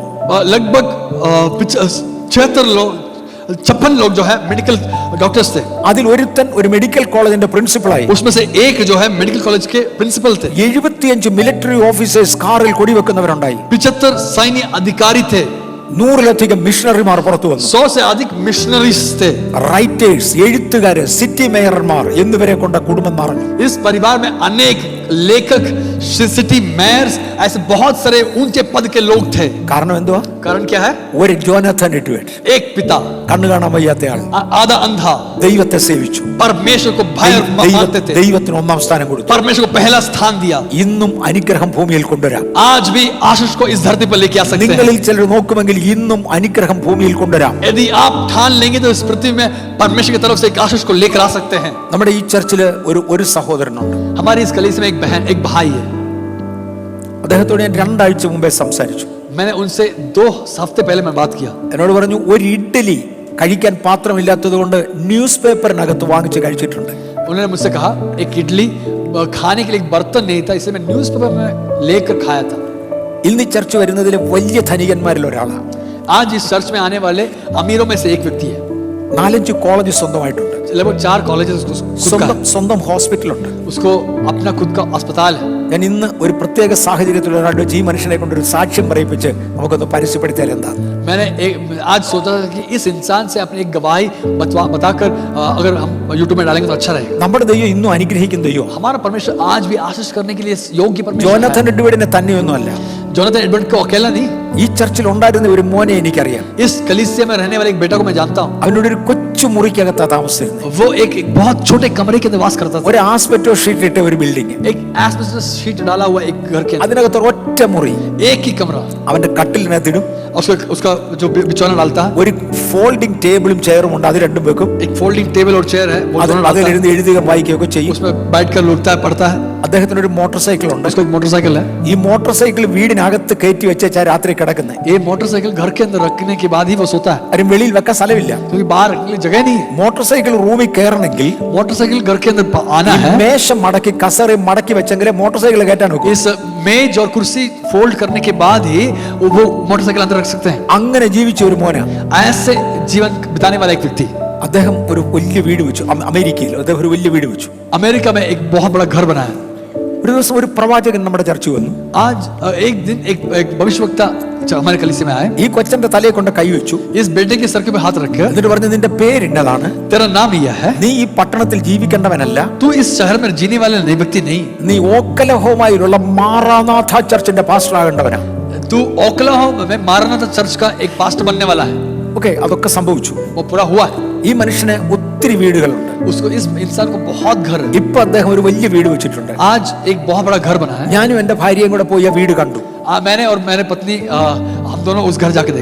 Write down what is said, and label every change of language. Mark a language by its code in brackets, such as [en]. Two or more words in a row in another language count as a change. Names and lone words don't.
[hi] लगभग 56 लोग जो है [en] medical doctors [hi] थे. [ml] അതിൽ ഒരുത്തൻ ഒരു മെഡിക്കൽ കോളേജിന്റെ പ്രിൻസിപ്പളായി. [hi] उसमें से एक जो है मेडिकल कॉलेज के प्रिंसिपल थे. [ml] 75 [en] military officers [ml] കാറിൽ കൊടി വെക്കുന്നവരുണ്ടായി. [hi] 75 सैन्य अधिकारी थे. [ml] 100-ലധികം മിഷണറിമാർ പുറത്തു വന്നു. [hi] 100 से अधिक मिशनरीज थे. [ml] റൈറ്റേഴ്സ്, എഴുത്തുകാര്, [en] city mayors [ml] എന്നിവരെ കൊണ്ട് കുടുംബം നിറഞ്ഞു. [hi] इस परिवार में अनेक लेखक, [en] city mayors, [hi] ऐसे बहुत सारे ऊंचे पद के लोग थे. [ml] കാരണം എന്തുവാ? [hi] कारण क्या है? [ml] ഒരു ജോനാഥൻ എഡ്വേർഡ്, [hi] एक पिता, [ml] കണ്ണു കാണാൻ വയ്യാത്തയാൾ, [hi] आधा अंधा, [ml] ദൈവത്തെ സേവിച്ചു. [hi] परमेश्वर को भय मानते थे. [ml] ദൈവത്തിന് 1ാം സ്ഥാനം കൊടുത്തു. [hi] परमेश्वर को पहला स्थान दिया. [ml] ഇന്നും അനുഗ്രഹം ഭൂമിയിൽ കൊണ്ടുവരാം. [hi] आज भी आशीष को इस धरती पर लेके आ सकते हैं. [ml] നിങ്ങളിൽ ചിലർ നോക്കുമെങ്കിൽ ഇന്നും അനുഗ്രഹം ഭൂമിയിൽ കൊണ്ടുവരാം. [hi] यदि आप ठान लेंगे तो इस पृथ्वी में परमेश्वर की तरफ से एक आशीष को लेकर आ सकते हैं. [ml] നമ്മുടെ ഈ ചർച്ചിൽ ഒരു സഹോദരനുണ്ട്. [hi] हमारी इस कलीसिया में एक बहन, एक भाई है. [ml] അദ്ദേഹത്തോട് ഞാൻ 2 ആഴ്ച മുമ്പേ സംസാരിച്ചു. [hi] मैंने उनसे 2 हफ्ते पहले मैं बात किया. [ml] എന്നോട് പറഞ്ഞു ഒരു ഇഡ്ഡലി കഴിക്കാൻ പാത്രമില്ലാത്തത് കൊണ്ട് ന്യൂസ് പേപ്പറിനകത്ത് വാങ്ങിച്ച് കഴിച്ചിട്ടുണ്ട്. [hi] उन्होंने मुझसे कहा एक इडली खाने के लिए एक बर्तन नहीं था, इसलिए मैं न्यूज़पेपर में लेकर खाया था. [ml] ഇന്ന് ഈ ചർച്ച വരുന്നതിലെ വലിയ ധനികന്മാരിൽ ഒരാളാണ്. [hi] आज इस चर्च में आने वाले अमीरों में से एक व्यक्ति है. [ml] 4-5 കോളേജ് സ്വന്തമായിട്ടുണ്ട്. [hi] लगभग 4 कॉलेजेस [ml] സ്വന്തം ഹോസ്പിറ്റലുണ്ട്. [hi] उसको अपना खुद का अस्पताल है. [ml] ഞാൻ ഇന്ന് ഒരു പ്രത്യേക സാഹചര്യത്തിൽ ഒരാളുടെ ഈ മനുഷ്യനെ കൊണ്ടൊരു സാക്ഷ്യം പറയിപ്പിച്ച് നമുക്കൊന്ന് പരസ്യപ്പെടുത്തിയാൽ എന്താ? [hi] मैंने आज सोचा था कि इस इंसान से अपनी एक गवाही बताकर अगर हम यूट्यूब में डालेंगे तो अच्छा रहेगा. [ml] നമ്മുടെ ദൈവം ഇന്നും അനുഗ്രഹിക്കുന്ന ദൈവം. [hi] हमारा परमेश्वर आज भी आशीष करने के लिए योग्य परमेश्वर [ml] ജോനാഥൻ എഡ്വേർഡിനെ തന്നെയൊന്നുമല്ല. [hi] जोनाथन एडवर्ड को अकेला नहीं, [ml] ഈ ചർച്ചിൽ ഉണ്ടായിരുന്ന ഒരു മോനെ എനിക്കറിയാം. [hi] इस कलीसिया में रहने वाले एक बेटा को मैं जानता हूँ. [ml] അവനോട് ഒരു കൊച്ചു മുറിക്കകത്താ താമസിച്ചിരുന്നത്. [hi] वो एक बहुत छोटे कमरे के अंदर वास करता था. [ml] ഒരു [en] asbestos sheet [ml] ഇട്ട ഒരു ബിൽഡിംഗ്. [hi] एक [en] asbestos sheet [hi] डाला हुआ एक घर के अंदर, [ml] അതിനകത്ത് ഒറ്റ മുറി. [hi] एक ही कमरा. [ml] അവന്റെ കട്ടിലിനകത്തിടും. [hi] उसका जो बिछौना डालता है, [ml] ഒരു [en] folding table [ml] ചെയറും ഉണ്ട്. അത് രണ്ടും വെക്കും. [hi] एक [en] folding table [hi] और चेयर है, वो दोनों डालता है. [ml] അതിലിരുന്ന് എഴുതുകയും വായിക്കുകയൊക്കെ ചെയ്യും. [hi] उसमें बैठकर लुटता है, पढ़ता है. [ml] അദ്ദേഹത്തിന് ഒരു [en] motor cycle [ml] ഉണ്ട്. [hi] उसका एक मोटरसाइकिल है. [ml] ഈ [en] motor cycle [ml] വീടിനകത്ത് കയറ്റി വെച്ചാ രാത്രി കിടക്കുന്നത്. [hi] ये मोटरसाइकिल घर के अंदर रखने के बाद ही वो सोता है, [ml] ആരും വെളിയിൽ വെക്കാൻ സ്ഥലമില്ല. [hi] क्योंकि बाहर रखने के लिए जगह नहीं है. [en] motor cycle [ml] റൂമിൽ കയറണമെങ്കിൽ [hi] मोटरसाइकिल घर के अंदर आना है, [ml] മേശ മടക്കി കസേര മടക്കി വെച്ചെങ്കിലേ [en] motor cycle [ml] കയറ്റാൻ നോക്കും. [hi] इस मेज और कुर्सी फोल्ड करने के बाद ही वो मोटरसाइकिल अंदर रख सकते हैं. [ml] അങ്ങനെ ജീവിച്ച ഒരു മോനാ. [hi] ऐसे जीवन बिताने वाला एक व्यक्ति. [ml] അദ്ദേഹം ഒരു വലിയ വീട് വെച്ചു. അമേരിക്കയിൽ അദ്ദേഹം ഒരു വലിയ വീട് വെച്ചു. [hi] अमेरिका में एक बहुत बड़ा घर बनाया. [ml] ഒരു ദിവസം ഒരു പ്രവാചകൻ നമ്മുടെ ചർച്ച വന്നു. [hi] आज एक दिन एक भविष्यवक्ता हमारे कलीसिया में आए, [ml] ഈ കൊച്ചന്റെ തലയെ കൊണ്ട് കൈവച്ചു. [hi] इस बेटे के सर के पे हाथ रखे, [ml] എന്നിട്ട് പറഞ്ഞു, നിന്റെ പേരിന്നതാണ്, [hi] तेरा नाम यह है, [ml] നീ ഈ പട്ടണത്തിൽ ജീവിക്കേണ്ടവനല്ല, [hi] तू इस शहर में जीने वाले नहीं व्यक्ति नहीं, [ml] നീ ഓക്കലഹോമായിലുള്ള മാറാനാഥ ചർച്ചിന്റെ പാസ്റ്റർ ആകേണ്ടവനാ. [hi] तू ओक्लाहोमा में मारानाथा चर्च का एक पास्टर बनने वाला है. [ml] ഓക്കെ, അതൊക്കെ സംഭവിച്ചു. [hi] वो पूरा हुआ है. [ml] ഈ മനുഷ്യന് ഒത്തിരി വീടുകളുണ്ട്. [hi] उसको, इस इंसान को बहुत घर है. [ml] ഇപ്പൊ അദ്ദേഹം ഒരു വലിയ വീട് വെച്ചിട്ടുണ്ട്. [hi] आज एक बहुत बड़ा घर बना है. [ml] ഞാനും എന്റെ ഭാര്യയും കൂടെ പോയി ആ വീട് കണ്ടു. [hi] मैंने और मेरे पत्नी हम दोनों उस घर जाके